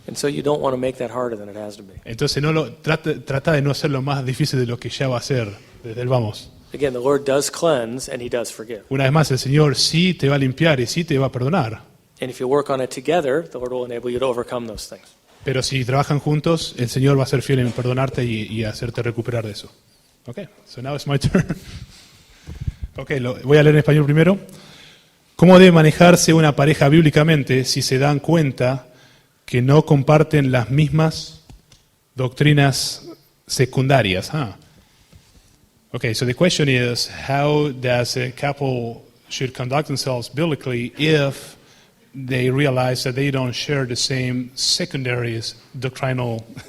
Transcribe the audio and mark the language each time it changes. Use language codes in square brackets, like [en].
[en] And so you don't want to make that harder than it has to be. [es] Entonces trata de no hacerlo más difícil de lo que ya va a ser desde el vamos. [en] Again, the Lord does cleanse and He does forgive. [es] Una vez más, el Señor sí te va a limpiar y sí te va a perdonar, [en] And if you work on it together, the Lord will enable you to overcome those things. [es] pero si trabajan juntos, el Señor va a ser fiel en perdonarte y hacerte recuperar de eso. [en] Okay, so now it's my turn. Okay, [es] voy a leer en español primero. ¿Cómo debe manejarse una pareja bíblicamente si se dan cuenta que no comparten las mismas doctrinas secundarias? [en] Okay, so the question is, how does a couple should conduct themselves biblically if they realize that they don't share the same secondary doctrinal?